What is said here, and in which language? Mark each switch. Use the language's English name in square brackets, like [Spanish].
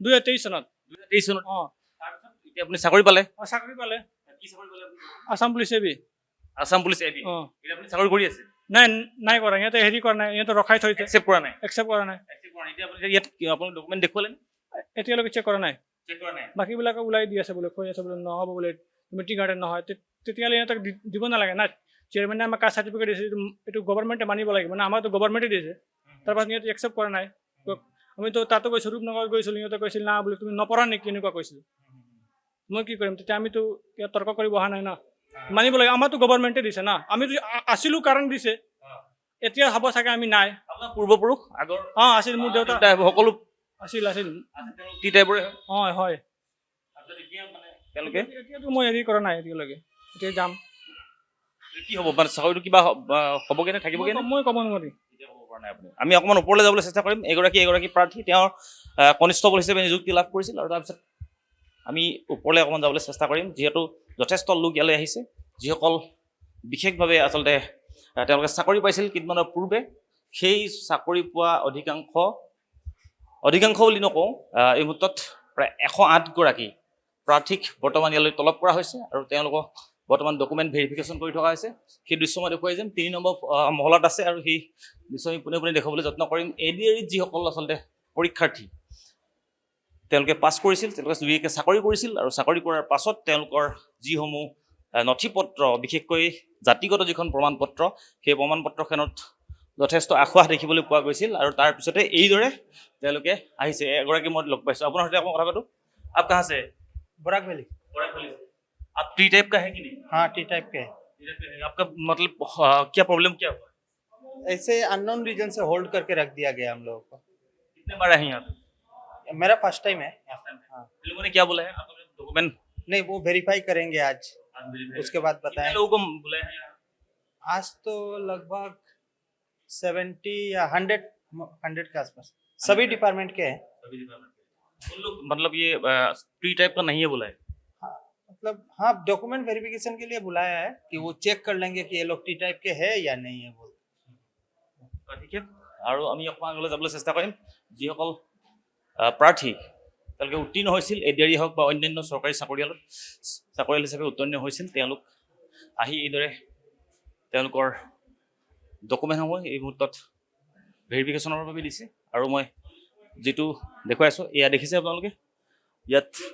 [Assamese] 2023 চনত। 2023 চনত। তাৰপিছত এতিয়া আপুনি চাকৰি পালে? চাকৰি পালে কি চাকৰি পালে আপুনি? Assam police AB. Assam police AB. এতিয়া আপুনি চাকৰি কৰি আছে? নাই কৰা, সিহঁতে হেৰি কৰা নাই, সিহঁতে ৰখাই থৈছে, একচেপ্ট কৰা নাই। একচেপ্ট কৰা নাই। এতিয়া আপুনি ইয়াত আপোনাৰ ডকুমেণ্ট দেখুৱালে নে? এতিয়ালৈকে চেক কৰা নাই। চেক কৰা নাই। বাকীবিলাকে ওলাই দি আছে বোলে, কৈ আছে বোলে নহ'ব বোলে, তুমি টি গাৰ্ডেন নহয়, তেতিয়াহ'লে সিহঁতক দিব নালাগে না। চেয়াৰমেনে আমাক কাষ্ট চাৰ্টিফিকেট দিছে, এইটো গভৰ্ণমেণ্টে মানিব লাগিব, মানে আমাৰতো গভৰ্ণমেণ্টে দিছে। তাৰপাছত সিহঁতে একচেপ্ট কৰা নাই। আমিতো তাতো গৈছোঁ, ৰূপনগৰত গৈছিলোঁ, সিহঁতে কৈছিল না বোলে তুমি নপঢ়া নেকি, এনেকুৱা কৈছিল। মই কি কৰিম, তেতিয়া আমিতো ইয়াত তৰ্ক কৰিব অহা নাই না, মানিব লাগে, আমাৰতো গভৰ্ণমেণ্টে দিছে না, আমিতো আছিলোঁ কাৰণ দিছে, এতিয়া হ'ব চাগে আমি নাই। আপোনাৰ পূৰ্বপুৰুষ আগৰ আছিল, মোৰ দেউতা সকলো আছিল। টি টাইপৰে হয়। তেওঁলোকে এতিয়াতো মই হেৰি কৰা নাই এতিয়ালৈকে, এতিয়া যাম। কি হ'ব মানে চাকৰিটো কিবা হ'বগে নে থাকিবগে নে? মই ক'ব নোৱাৰিম। আমি অকণমান ওপৰলৈ যাবলৈ চেষ্টা কৰিম। এগৰাকী প্ৰাৰ্থী তেওঁৰ কনিষ্ঠবল হিচাপে নিযুক্তি লাভ কৰিছিল, আৰু তাৰপিছত আমি ওপৰলৈ অকণমান যাবলৈ চেষ্টা কৰিম, যিহেতু যথেষ্ট লোক ইয়ালৈ আহিছে, যিসকল বিশেষভাৱে আচলতে তেওঁলোকে চাকৰি পাইছিল কেইদিনমানৰ পূৰ্বে। সেই চাকৰি পোৱা অধিকাংশ বুলি নকওঁ, এই মুহূৰ্তত প্ৰায় 108 গৰাকী প্ৰাৰ্থীক বৰ্তমান ইয়ালৈ তলব কৰা হৈছে, আৰু তেওঁলোকক বৰ্তমান ডকুমেণ্ট ভেৰিফিকেশ্যন কৰি থকা হৈছে। সেই দৃশ্য মই দেখুৱাই যাম। 3 নম্বৰ মহলাত আছে, আৰু সেই দৃশ্য আমি পোনে দেখুৱাবলৈ যত্ন কৰিম। এডিআৰিত যিসকল আচলতে পৰীক্ষাৰ্থী তেওঁলোকে পাছ কৰিছিল, তেওঁলোকে দুয়োকে চাকৰি কৰিছিল, আৰু চাকৰি কৰাৰ পাছত তেওঁলোকৰ যিসমূহ নথি পত্ৰ, বিশেষকৈ জাতিগত যিখন প্ৰমাণ পত্ৰ, সেই প্ৰমাণ পত্ৰখনত যথেষ্ট আশাস দেখিবলৈ পোৱা গৈছিল, আৰু তাৰপিছতে এইদৰে তেওঁলোকে আহিছে। এগৰাকী মই লগ পাইছোঁ, আপোনাৰ সৈতে অকণমান কথা পাতোঁ। [Hindi] আপ কাহা আছে? Barack valley. आप टी टाइप का है कि नहीं? हाँ, टी टाइप के हैं। आपका मतलब क्या प्रॉब्लम क्या हुआ? ऐसे अननोन रीजन से होल्ड करके रख दिया गया हम लोगों को। कितने बार आए हैं यहाँ पे? मेरा फर्स्ट टाइम है। हाँ। इन लोगों ने क्या बोला है? आपका डॉक्यूमेंट नहीं, वो वेरीफाई करेंगे आज, उसके बाद कितने लोगों को बुलाया है यहाँ? आज तो लगभग 70 या 100 के आसपास सभी डिपार्टमेंट के हैं। उन लोग मतलब ये टी टाइप का नहीं है बोला है? हाँ, मतलब हाँ, डॉक्यूमेंट वेरिफिकेशन के लिए बुलाया है कि वो चेक कर लेंगे कि ये लोग टी टाइप के है या नहीं है बोल। [Assamese] ঠিক আছে আৰু আমি অকণমান আগলৈ যাবলৈ চেষ্টা কৰিম যিসকল প্ৰাৰ্থী তেওঁলোকে উত্তীৰ্ণ হৈছিল এডিআৰই হওক বা অন্যান্য চৰকাৰী চাকৰিয়াল হিচাপে উত্তীৰ্ণ হৈছিল তেওঁলোক আহি এইদৰে তেওঁলোকৰ ডকুমেণ্টসমূহ এই মুহূৰ্তত ভেৰিফিকেশ্যনৰ বাবে দিছে আৰু মই যিটো দেখুৱাই আছোঁ এয়া দেখিছে আপোনালোকে ইয়াত